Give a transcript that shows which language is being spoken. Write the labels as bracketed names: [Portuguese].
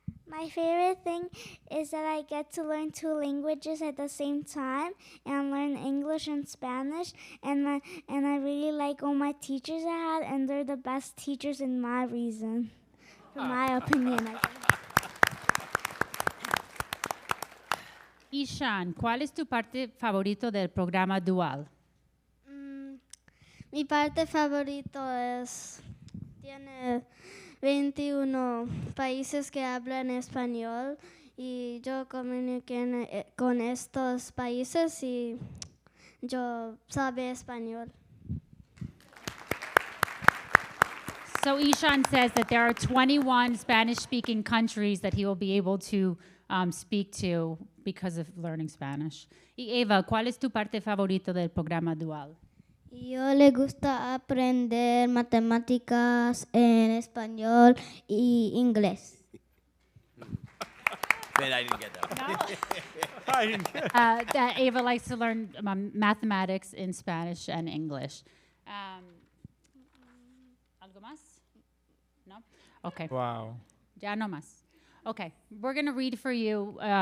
[English] My favorite thing is that I get to learn 2 languages at the same time and learn English and Spanish. And I really like all my teachers I had, and they're the best teachers in my reason, in my opinion. I guess. [Spanish] Ishan, ¿cuál es tu parte favorito del programa dual? Mi parte favorito es, tiene 21 países que hablan español y yo comuniqué con estos países y yo sabe español. [English] So Ishan says that there are 21 Spanish-speaking countries that he will be able to speak to because of learning Spanish. [Spanish] Y Eva, ¿cuál es tu parte favorito del programa dual? Yo le gusta aprender matemáticas en español y inglés. [English] Man, I didn't get that. That Ava likes to learn mathematics in Spanish and English. [Spanish] ¿Algo más? No? Okay. [English] Wow. [Spanish] Ya no más. Okay. [English] We're going to read for you.